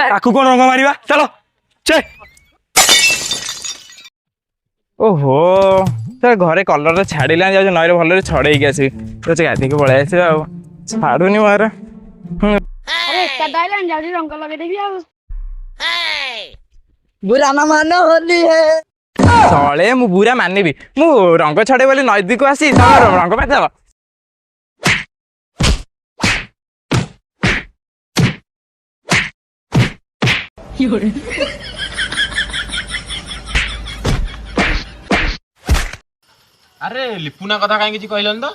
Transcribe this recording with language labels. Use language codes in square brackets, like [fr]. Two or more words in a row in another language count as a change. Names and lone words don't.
[or] ତାକୁ କଣ ରଙ୍ଗ ମାରିବା ଚାଲ ଚେ ଓହୋ ତ ଘରେ କଲର ଛାଡ଼ିଲାନି ଯାଉଛି ନଈରେ ଭଲରେ ଛଡ଼େଇକି ଆସିବି ଯାଉଛି ଗାଧେଇକି ପଳେଇ ଆସିବା ଆଉ ଛାଡୁନି ମୋର ଆରେ ଏକାଟା ଆଇଲାଣି ଯାଉଛି ରଙ୍ଗ ଲଗେଇଦେବି ଆଉ। [hi] बुरा ना मानो होली है। [or] ତଳେ ମୁଁ ବୁରା ମାନିବି ମୁଁ ରଙ୍ଗ ଛାଡ଼େ ବୋଲି ନଦୀକୁ ଆସି ରଙ୍ଗ ମାରିଦେବ ଆରେ ଲିପୁନା କଥା କାହିଁ କିଛି କହିଲନି ତ?